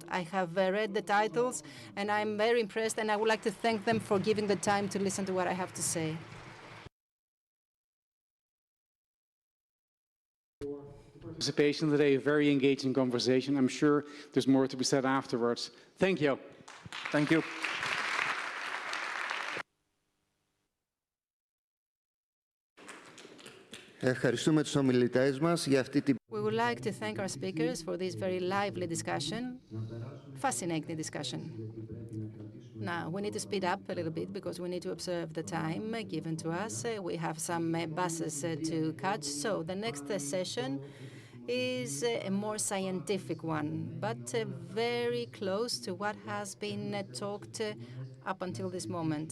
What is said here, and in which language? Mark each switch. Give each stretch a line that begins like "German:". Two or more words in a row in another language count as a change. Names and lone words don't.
English: I have read the titles, and I'm very impressed, and I would like to thank them for giving the time to listen to what I have to say. Participation today, a very engaging conversation. I'm sure there's more to be said afterwards. Thank you. Thank you.
Greek: Ευχαριστούμε τους ομιλητές μας για αυτή την...
English: We would like to thank our speakers for this very lively discussion, fascinating discussion. Now, we need to speed up a little bit because we need to observe the time given to us. We have some buses to catch. So the next session is a more scientific one, but very close to what has been talked up until this moment.